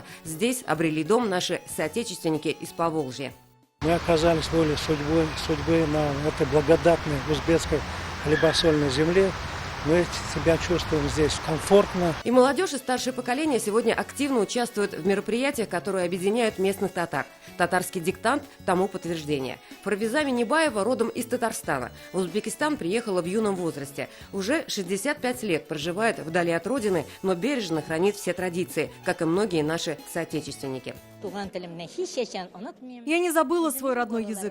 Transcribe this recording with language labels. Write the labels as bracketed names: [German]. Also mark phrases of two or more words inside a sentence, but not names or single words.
[Russian] Здесь обрели дом наши соотечественники из Поволжья. Мы оказались волей судьбы на этой благодатной узбекской хлебосольной земле. Мы себя чувствуем здесь комфортно. И молодежь, и старшее поколение сегодня активно участвуют в мероприятиях, которые объединяют местных татар. Татарский диктант тому подтверждение. Парвиза Миннебаева родом из Татарстана. В Узбекистан приехала в юном возрасте. Уже 65 лет проживает вдали от родины, но бережно хранит все традиции, как и многие наши соотечественники. Я не забыла свой родной язык.